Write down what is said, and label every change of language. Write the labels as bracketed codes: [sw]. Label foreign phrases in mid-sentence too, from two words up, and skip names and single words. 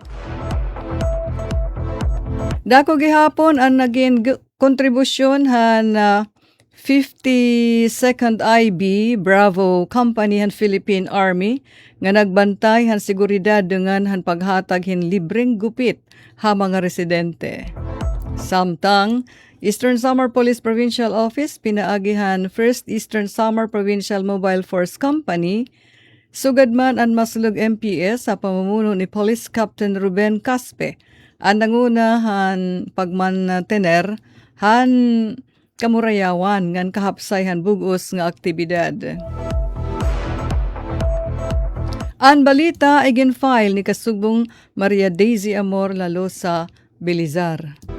[war] Dako gihapon ang naging kontribusyon han 52nd IB Bravo Company han Philippine Army nga nagbantay han seguridad dengan han paghatag hin [tl] libreng gupit [war] ha mga residente. Samtang Eastern Samar Police Provincial Office pinaagihan First Eastern Samar Provincial Mobile Force Company sugad man ang Maslug MPS [tl] sa pamumuno ni [war] Police Captain Ruben Caspe ang nangunahan pagmantener han kamurayawan ngan kahapsay han bugos nga aktibidad. [tl] Ang balita ay [war] gin-file ni kasugbong Maria Daisy Amor Lalosa Belizar.